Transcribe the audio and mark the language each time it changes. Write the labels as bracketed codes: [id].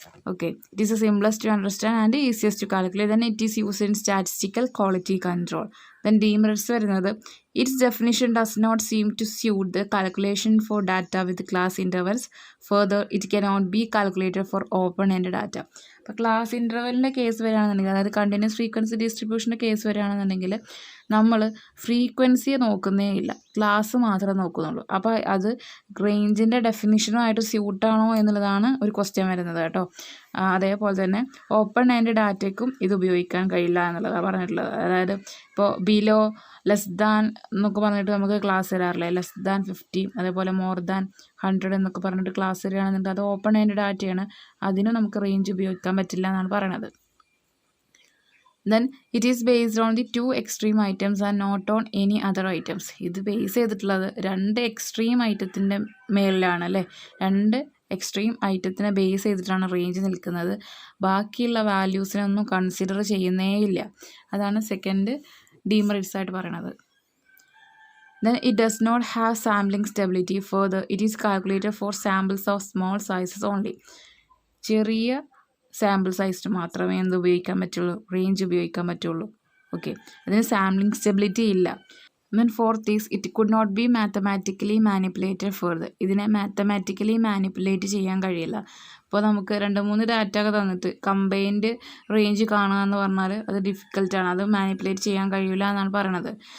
[en] Okay, it is the simplest to understand and easiest to calculate. Then it is used in statistical quality control. Then demerits [ml] വരുന്നത് [en] its definition does not seem to suit the calculation for data with class intervals. Further, it cannot be calculated for open-ended data. [ml] അപ്പോൾ class ഇൻ്റർവെലിൻ്റെ case വരികയാണെന്നുണ്ടെങ്കിൽ, അതായത് continuous frequency ഡിസ്ട്രിബ്യൂഷൻ്റെ case വരികയാണെന്നുണ്ടെങ്കിൽ നമ്മൾ ഫ്രീക്വൻസിയെ നോക്കുന്നേ ഇല്ല, class മാത്രമേ നോക്കുന്നുള്ളൂ. അപ്പോൾ അത് റേഞ്ചിൻ്റെ ഡെഫിനിഷനുമായിട്ട് സ്യൂട്ടാണോ എന്നുള്ളതാണ് ഒരു ക്വസ്റ്റ്യൻ വരുന്നത് കേട്ടോ. അതേപോലെ തന്നെ ഓപ്പൺ എൻഡ് ഡാറ്റയ്ക്കും ഇത് ഉപയോഗിക്കാൻ കഴിയില്ല എന്നുള്ളതാണ് പറഞ്ഞിട്ടുള്ളത്. അതായത് ഇപ്പോൾ ബിലോ, ലെസ് ദാൻ എന്നൊക്കെ പറഞ്ഞിട്ട് നമുക്ക് ക്ലാസ് തരാറില്ലേ, ലെസ് ദാൻ 50, അതേപോലെ മോർ ദാൻ 100 എന്നൊക്കെ പറഞ്ഞിട്ട് ക്ലാസ് തരികയാണെന്നുണ്ടെങ്കിൽ അത് ഓപ്പൺ എൻഡ് ഡാറ്റയാണ്, അതിനും നമുക്ക് റേഞ്ച് ഉപയോഗിക്കാൻ പറ്റില്ല എന്നാണ് പറയണത്. [en] Then it is based on the 2 extreme items and not on any other items. [ml] ഇത് ബേസ് ചെയ്തിട്ടുള്ളത് 2 എക്സ്ട്രീം ഐറ്റത്തിൻ്റെ മേളിലാണ് അല്ലേ, 2 എക്സ്ട്രീം ഐറ്റത്തിനെ ബേസ് ചെയ്തിട്ടാണ് റേഞ്ച് നിൽക്കുന്നത്. ബാക്കിയുള്ള വാല്യൂസിനൊന്നും കൺസിഡർ ചെയ്യുന്നേ ഇല്ല. അതാണ് സെക്കൻഡ് ഡീമെറിറ്റ്സ് ആയിട്ട് പറയണത്. [en] Then it does not have sampling stability. Further, it is calculated for samples of small sizes only. [ml] ചെറിയ സാമ്പിൾ സൈസിന് മാത്രമേ എന്ത് ഉപയോഗിക്കാൻ പറ്റുള്ളൂ, റേഞ്ച് ഉപയോഗിക്കാൻ പറ്റുള്ളൂ. ഓക്കെ, അതിന് സാമ്പിളിംഗ് സ്റ്റെബിലിറ്റി ഇല്ല. [en] Then fourth is it could not be mathematically manipulated further. [ml] ഇതിനെ മാത്തമാറ്റിക്കലി മാനിപ്പുലേറ്റ് ചെയ്യാൻ കഴിയില്ല. ഇപ്പോൾ നമുക്ക് 2-3 ഡാറ്റ ഒക്കെ തന്നിട്ട് കമ്പൈൻഡ് റേഞ്ച് കാണുക എന്ന് പറഞ്ഞാൽ അത് ഡിഫിക്കൽട്ടാണ്, അത് മാനിപ്പുലേറ്റ് ചെയ്യാൻ കഴിയില്ല എന്നാണ് പറയണത്.